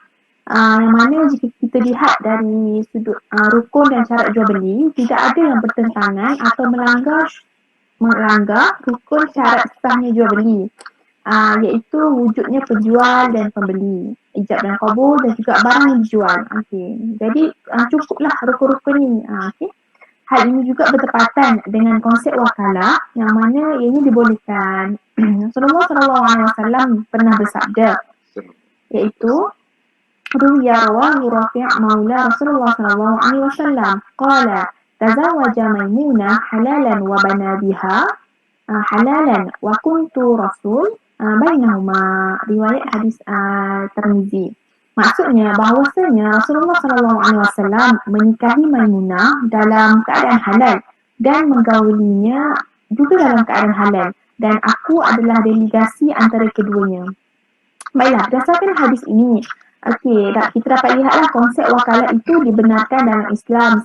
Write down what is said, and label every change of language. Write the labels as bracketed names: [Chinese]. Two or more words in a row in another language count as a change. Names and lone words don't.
[Malay] Yang mana jika kita lihat dari sudut rukun dan syarat jual beli, tidak ada yang bertentangan atau melanggar rukun syarat sahnya jual beli, iaitu wujudnya penjual dan pembeli, ijab dan qabul dan juga barang yang dijual. Jadi cukuplah rukun-rukun ini. Hal ini juga bertepatan dengan konsep wakalah yang mana ianya dibolehkan. Rasulullah SAW pernah bersabda, iaitu [Arabic] روي رواه رافع مولى رسول الله صلى الله عليه وسلم قال تزوج ميمونة حلالا وبنى بها حلالا وكنت رسول بينهما, [Malay] riwayat hadis Tirmizi. Maksudnya bahawasanya Rasulullah SAW menikahi Maimunah dalam keadaan halal dan menggaulinya juga dalam keadaan halal, dan aku adalah delegasi antara keduanya. Baiklah, berdasarkan hadis ini, kita dapat lihatlah konsep wakalah itu dibenarkan dalam Islam.